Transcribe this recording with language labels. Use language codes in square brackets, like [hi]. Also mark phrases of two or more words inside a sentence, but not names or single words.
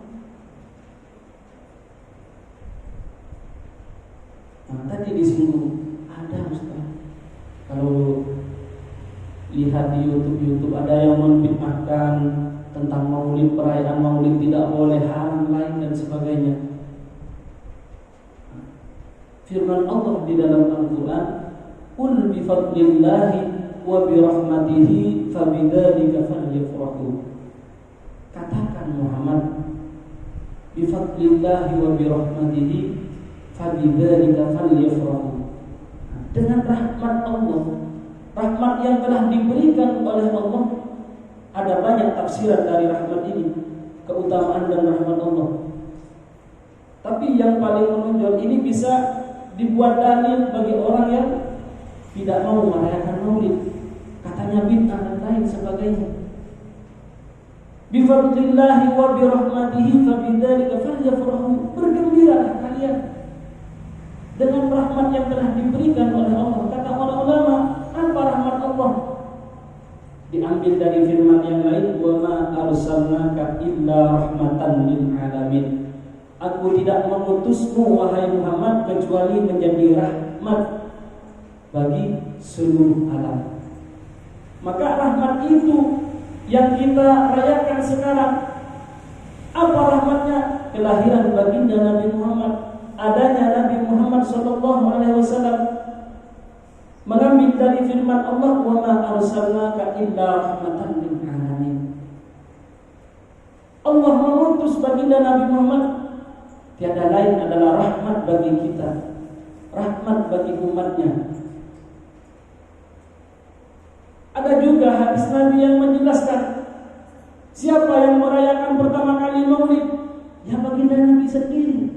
[id] Nah, tadi disinggung ada Ustaz. Kalau lihat di YouTube ada yang membid'ahkan tentang Maulid, perayaan Maulid tidak boleh, haram, lain dan sebagainya. Firman Allah di dalam Al-Quran, [ar] "قل بفضل الله وبرحمته فبذلك فليفرحوا." [id] Katakan Muhammad, [ar] بفضل الله وبرحمته فبذلك فليفرحوا. [id] Dengan rahmat Allah, rahmat yang telah diberikan oleh Allah. Ada banyak tafsiran dari rahmat ini, keutamaan dan rahmat Allah. Tapi yang paling menonjol ini bisa dibuat dalil bagi orang yang tidak mau merayakan Maulid, katanya bid'ah dan lain sebagainya. [ar] بفضل الله وبرحمته فبذلك فليفرحوا. [id] Bergembiralah kalian dengan rahmat yang telah diberikan oleh Allah. Kata para ulama, apa rahmat Allah? Diambil dari firman yang lain, [ar] "وما أرسلناك إلا رحمة للعالمين." [id] Aku tidak mengutusmu wahai Muhammad kecuali menjadi rahmat bagi seluruh alam. Maka rahmat itu yang kita rayakan sekarang, apa rahmatnya? Kelahiran baginda Nabi Muhammad, adanya Nabi Muhammad SAW. Mengambil dari firman Allah, [ar] "وما أرسلناك إلا رحمة للعالمين." [id] Allah mengutus baginda Nabi Muhammad tiada lain adalah rahmat bagi kita, rahmat bagi umatnya. Ada juga hadis Nabi yang menjelaskan siapa yang merayakan pertama kali Maulid, ya baginda Nabi sendiri.